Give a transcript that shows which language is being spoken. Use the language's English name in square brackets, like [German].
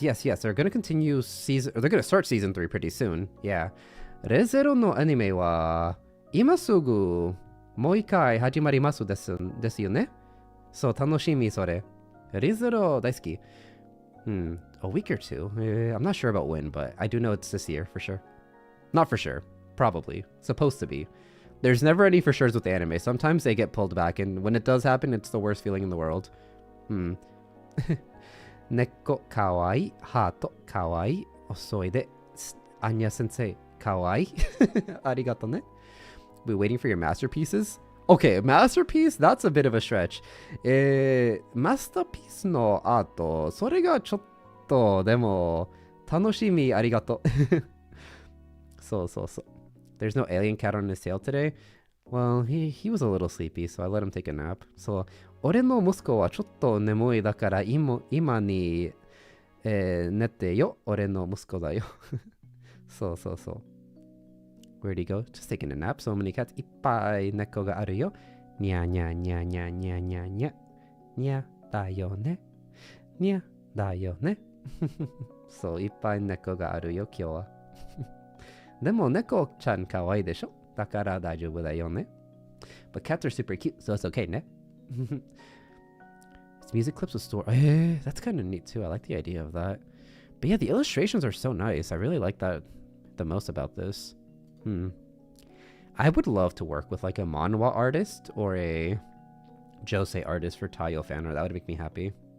[English] They're going to continue season... Or they're going to start season 3 pretty soon. [Japanese] Yeah. ReZero no anime wa... 今すぐもう一回始まりますですよね。そう、楽しみそれ。ReZero大好き。 [English] A week or two. I'm not sure about when, but I do know it's this year for sure. Not for sure. Probably. Supposed to be. There's never any for sures with anime. Sometimes they get pulled back, and when it does happen, it's the worst feeling in the world. [Japanese] 猫かわいい。ハートかわいい。遅いで。アニャ先生かわいい。ありがとね。 [English] We're waiting for your masterpieces? Okay, masterpiece? That's a bit of a stretch. [Japanese] Masterpiece のアート、それがちょっと、でも、楽しみありがとう。そう。 [English] There's no alien cat on his tail today? Well, he was a little sleepy, so I let him take a nap. [Japanese] そう。俺の息子はちょっと眠いだから今に、寝てよ。俺の息子だよ。そう。 [English] Where'd he go? Just taking a nap. So many cats. [Japanese] いっぱい猫があるよ。にゃにゃにゃにゃにゃにゃにゃ。にゃだよね。にゃだよね。そう、いっぱい猫があるよ、今日は。でも猫ちゃんかわいいでしょ。だから大丈夫だよね。 [English] But cats are super cute, so it's okay ね。 It's music clips with story. That's kind of neat too. I like the idea of that. But yeah, the illustrations are so nice. I really like that the most about this. I would love to work with like a manhwa artist or a josei artist for Taiyo fan art. That would make me happy.